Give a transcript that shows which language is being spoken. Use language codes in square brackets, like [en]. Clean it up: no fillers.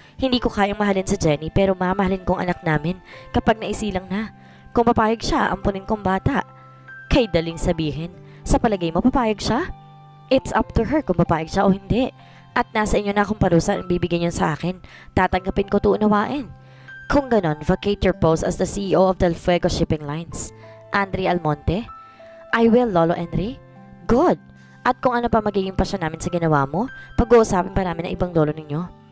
[tl] Hindi ko kayang mahalin si Jenny pero mamahalin kong anak namin kapag naisilang na. Kung papayag siya, ampunin kong bata. Kay daling sabihin, sa palagay mo papayag siya? [en] It's up to her [tl] kung papayag siya o hindi. At nasa inyo na kung parusa ang bibigyan niyo sa akin. Tatanggapin ko to unawain. [en] Kung ganon, vacate your post as the CEO of Del Fuego Shipping Lines. Andre Almonte? I will, Lolo Henry. Good. [tl] At kung ano pa magiging pasyon namin sa ginawa mo, pag-uusapin pa namin ang ibang lolo ninyo.